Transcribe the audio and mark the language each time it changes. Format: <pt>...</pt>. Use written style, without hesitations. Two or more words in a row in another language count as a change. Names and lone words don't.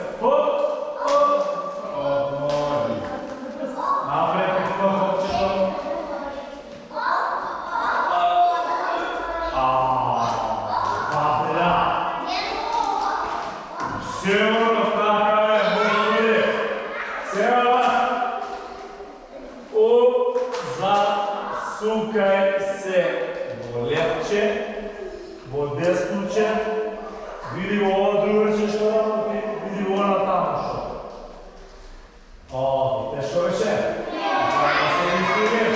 <bg>Отмори. Напред какво хопчето. Сигурно така е, мъжове.</bg> <mk>Сега засукай се во левче, во десноче, види ова другаче што работи, види ова натаму што. О, те што беше? Така се мислиш.</mk>